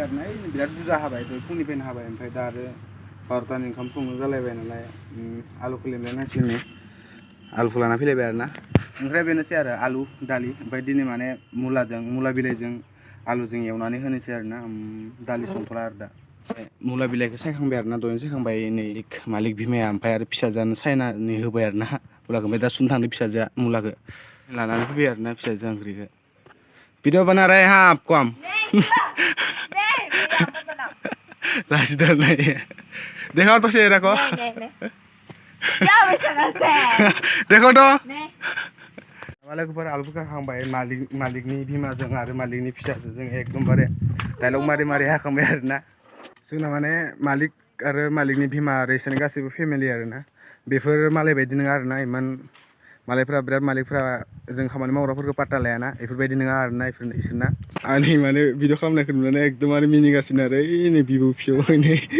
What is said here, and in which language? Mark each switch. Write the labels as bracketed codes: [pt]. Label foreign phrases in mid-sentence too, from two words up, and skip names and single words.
[brx] आरोना बिराद बुरजा हाबाय फुंनिफ्रायनो हाबाय ओमफ्राय दा आरो 12तानि ओंखाम संनो जालायबाय नालाय आलुखौ लेमलायनांसिगोन नै आलुखौ लाना फैलायबाय आरोना ओमफ्राय बेनोसै आरो आलु दालि ओमफ्राय दिनै माने मुला बिलाइजों आलुजों एवनानै होनोसै आरोना दालि संथ'ला आरो दा मुला बिलाइखौ सायखांबाय आरोना दहायनो सायखांबाय नै मालिक बिमाया ओमफ्राय आरो फिसाजोआनो सायनानै होबाय आरोना मुलाखौ ओमफ्राय दा सुनो थांदों फिसाजोआ मुलाखौ लानानै फैबाय आरोना फिसाजोआ ओंख्रिखौ [hi] वीडियो बना रहे हैं आपको हम लाजदार नहीं देखो तो शेर को देखो तो [brx] लोगोफोर आलुफोरखौ हाखांबाय मालिकनि बिमाजों आरो मालिकनि फिसाजों एकदमबारे डाइलग मारि हाखांबाय आरोना जोंना माने मालिक आरो मालिकनि बिमा आरो इसोरनि गासैबो फेमिलि आरोना बेफोर मालाय बायदि नङा आरोना इमान मालायफ्रा बिराद मालिकफ्रा जों खामानि मावग्राफोरखौ पात्ता लायाना बेफोरबायदि नङा आरोना इसोरना आंनि माने भिडिअ खालामनायखौ नुनानै एकदमबारे मिनिगासिनो आरो नै बिबौ फिसौ नै